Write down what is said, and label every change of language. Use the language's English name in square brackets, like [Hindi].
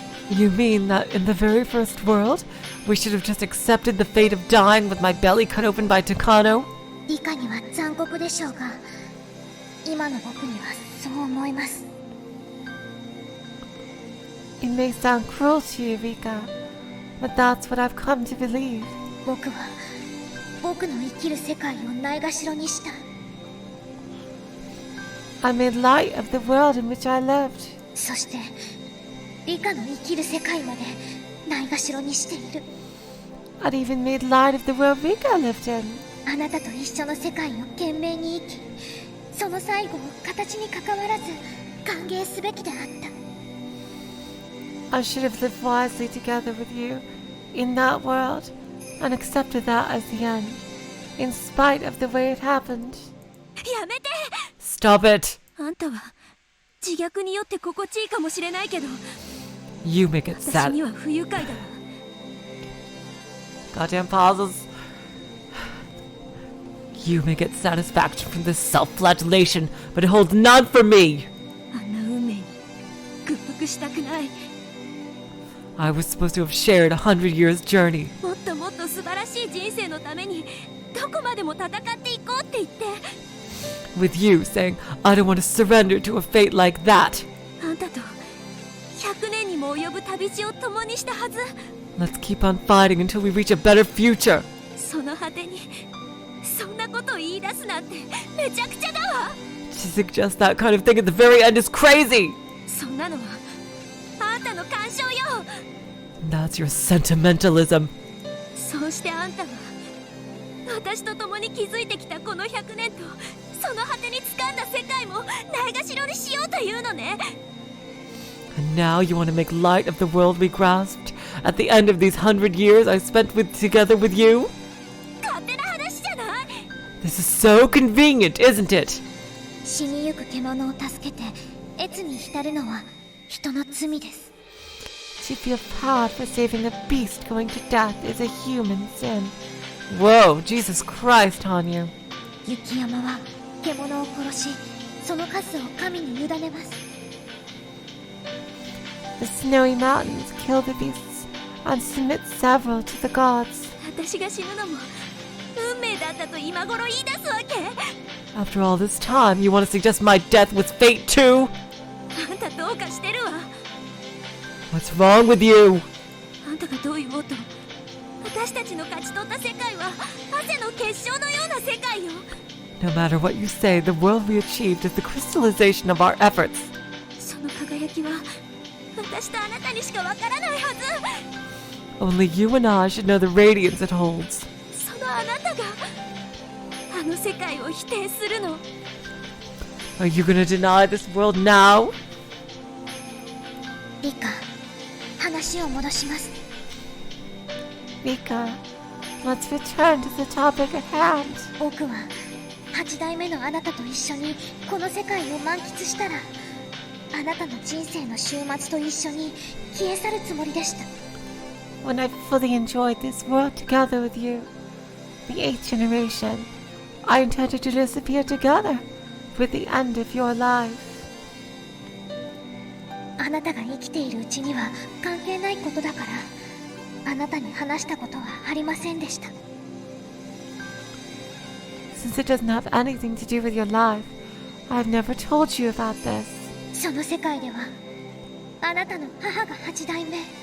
[English] You mean that in the very first world, we should have just accepted the fate of dying with my belly cut open by Takano? [Japanese] リカには残酷でしょうが今の僕にはそう思います。 [English] It may sound cruel to you, Rika, but that's what I've come to believe. [Japanese] 僕は僕の生きる世界をないがしろにした。 [English] I made light of the world in which I lived. [Japanese] そしてリカの生きる世界までないがしろにしている。 [English] I'd even made light of the world Rika lived in. [Japanese] あなたと一緒の世界を懸命に生きその最後を形にかかわらず歓迎すべきであった。 [English] I should have lived wisely together with you in that world and accepted that as the end, in spite of the way it happened. [Japanese] やめて。 [English] Stop it! [Japanese] あんたは自虐によって心地いいかもしれないけど [English] You make it [Japanese] 私 [English] sad. [Japanese] には不愉快だわ。 [English] Goddamn pauses. You may get satisfaction from this self-flagellation, but it holds none for me! [Japanese] あんな運命に屈服したくない。 [English] I was supposed to have shared 100 years' journey. [Japanese] もっともっと素晴らしい人生のためにどこまでも戦っていこうって言って。 [English] with you saying, I don't want to surrender to a fate like that. [Japanese] あんたと100年にも及ぶ旅路を共にしたはず。 [English] Let's keep on fighting until we reach a better future. [Japanese] その果てにそんなことを言い出すなんてめちゃくちゃだわ。 [English] To suggest that kind of thing at the very end is crazy. [Japanese] そんなのはあんたの干渉よ。 [English] That's your sentimentalism. [Japanese] そうしてあんたは私と共に築いてきたこの100年とその果てに掴んだ世界もないがしろにしようというのね。 [English] And now you want to make light of the world we grasped at the end of these 100 years I spent together with you? [Japanese] 勝手な話じゃない。 [English] This is so convenient, isn't it? [Japanese] 死にゆく獣を助けて悦に浸るのは人の罪です。 [English] To feel proud for saving a beast going to death is a human sin. Whoa, Jesus Christ, Hanyu. [Japanese] 雪山は獣を殺し、その数を神に委ねます。 [English] The snowy mountains kill the beasts and submit several to the gods. [Japanese] 私が死ぬのも運命だったと今頃言い出すわけ。 [English] After all this time, you want to suggest my death was fate too? [Japanese] あんたどうかしてるわ。 [English] What's wrong with you? [Japanese] あんたがどう言おうと私たちの勝ち取った世界は汗の結晶のような世界よ。 [English] No matter what you say, the world we achieved is the crystallization of our efforts. [Japanese] その輝きは私とあなたにしかわからないはず。 [English] Only you and I should know the radiance it holds. [Japanese] そのあなたがあの世界を否定するの。 [English] Are you gonna deny this world now? [Japanese] リカ、話を戻します。 [English] Rika, let's return to the topic at hand. [Japanese] 僕は8代目のあなたと一緒にこの世界を満喫したら、あなたの人生の終末と一緒に消え去るつもりでした。 [English] When I fully enjoyed this world together with you, the 8th generation, I intended to disappear together with the end of your life. [Japanese] あなたが生きているうちには関係ないことだから、あなたに話したことはありませんでした。 [English] Since it doesn't have anything to do with your life, I've never told you about this. [Japanese] その世界では、あなたの母が8代目。